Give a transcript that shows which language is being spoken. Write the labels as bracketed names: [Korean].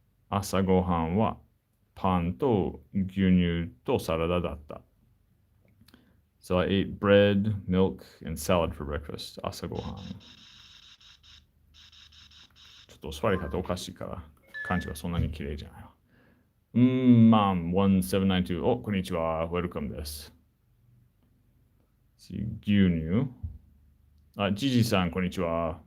[Japanese] 朝ごはんはパンと牛乳とサラダだった。 [English] So I ate bread, milk, and salad for breakfast. [Japanese] 朝ごはん。ちょっと座り方おかしいから、漢字はそんなに綺麗じゃないわ。 Mom1792。 お、こんにちは。Welcome です。牛乳。あ、ジジさん、こんにちは。